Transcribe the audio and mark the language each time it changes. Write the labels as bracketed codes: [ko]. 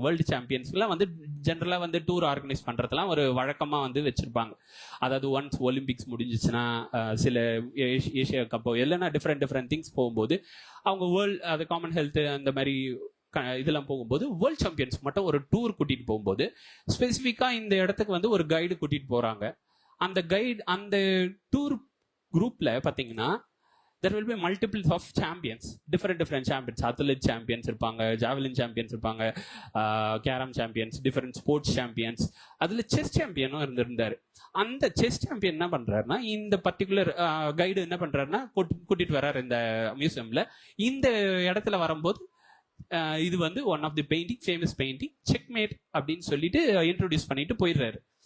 [ta] World சாம்பியன்ஸ்லாம் வந்து ஜென்ரலா வந்து டூர் ஆர்கனைஸ் பண்றதுலாம் ஒரு வழக்கமா வந்து வச்சிருப்பாங்க. அதாவது ஒன்ஸ் ஒலிம்பிக்ஸ் முடிஞ்சிச்சுன்னா, சில ஏஷியா கப்போ இல்லைன்னா டிஃப்ரெண்ட் திங்ஸ் போகும்போது அவங்க வேர்ல்டு, அது காமன் ஹெல்த் அந்த மாதிரி இதெல்லாம் போகும்போது வேர்ல்ட் சாம்பியன்ஸ் மட்டும் ஒரு டூர் கூட்டிட்டு போகும்போது ஸ்பெசிஃபிக்கா இந்த இடத்துக்கு வந்து ஒரு கைடு கூட்டிட்டு போறாங்க. அந்த கைடு, அந்த டூர் குரூப்ல பாத்தீங்கன்னா [en] there will be multiples of champions, different champions. [ta] Athlete champions இருப்பாங்க, javelin champions இருப்பாங்க, carrom champions, different sports champions. அதுல செஸ் சாம்பியனும் இருந்திருந்தாரு. அந்த செஸ் சாம்பியன் என்ன பண்றாருன்னா, இந்த பர்டிகுலர் கைடு என்ன பண்றாருன்னா கூட்டிட்டு வர்றாரு இந்த மியூசியம்ல. இந்த இடத்துல வரும்போது இது வந்து [en] one of the painting, [ta] famous painting checkmate அப்படின்னு சொல்லிட்டு இன்ட்ரோடியூஸ் பண்ணிட்டு போயிடுறாரு.